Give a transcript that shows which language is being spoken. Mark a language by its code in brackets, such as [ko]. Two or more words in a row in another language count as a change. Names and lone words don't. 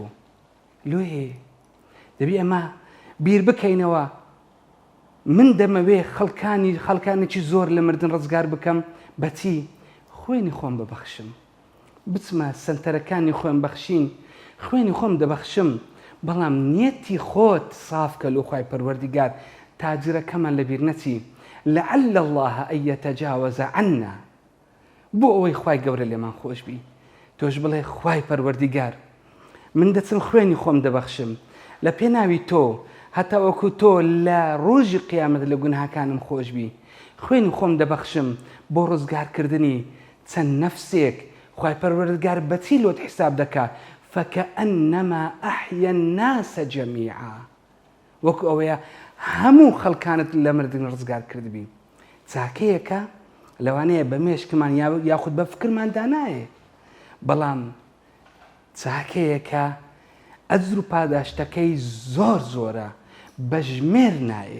[ckb] لێ دەبی ئەمە بیر بکەینەوە من دەمەوێ خەڵکانێکی زۆر لە مردن ڕزگار بکەم بەچی؟ خوێنی خۆم ببەخشم، بچمە سنتەرەکانی خۆم بەخشین، خوێنی خۆم دەبەخشم، بەڵام نیەتی خۆت سافکە لۆ خوای پەروەردیگار تاجرەکەمان لەبیر نەچی [ar] لعل الله أن يتجاوز عنا، [ckb] بۆ ئەوەی خوای گەورە لێمان خۆش بی. تۆش بڵێ خوای پەروەردیگار من دەچم خوێنی خۆم دەبەخشم لە پێناوی تۆ، هەتا وەکو تۆ لە ڕۆژی قیامەت لە گوناهاکانم خۆش بی. خوێنی خۆم دەبەخشم بۆ ڕزگارکردنی چەند نەفسێک. خوای پەروەردگار بەچی لۆت حساب دەکا؟ [ar] فكأنما أحيا الناس جميعا، [ckb] وەکو ئەوەیە هەموو خەڵکانت لە مردن ڕزگار کردبی. چاکەیەکە لەوانەیە بە مێشکمان یاخود بە فکرمان دانایە، بەڵام چاکەیەکە ئەجر و پاداشتەکەی زۆر زۆرە، بە ژمێر نایێ.